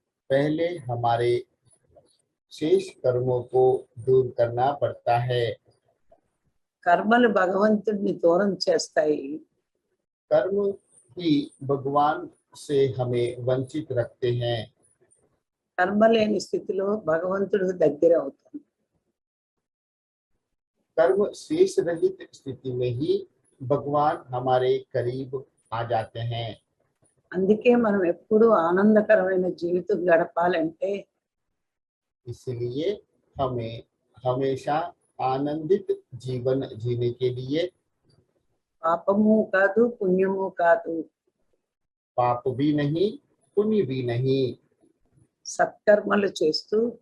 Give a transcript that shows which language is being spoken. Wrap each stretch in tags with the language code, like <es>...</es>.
<hi>पहले हमारे शेष कर्मों को दूर करना पड़ता है।</hi> <te>కర్మలు భగవంతుణ్ణి దూరం చేస్తాయి.</te> <hi>कर्म ही भगवान से हमें वंचित रखते हैं।</hi> <te>కర్మ లేని స్థితిలో భగవంతుడికి దగ్గర అవుతాం.</te> <hi>कर्म शेष रहित स्थिति में ही भगवान हमारे करीब आ जाते हैं।</hi> <te>అందుకే మనం ఎప్పుడూ ఆనందకరమైన జీవితం గడపాలంటే</te> <hi>इसलिए हमें हमेशा आनंदित जीवन जीने के लिए</hi> <te>పాపము కాదు పుణ్యము కాదు,</te> <hi>पाप भी नहीं पुण्य भी नहीं,</hi> <te>సత్కర్మలు చేస్తూ</te>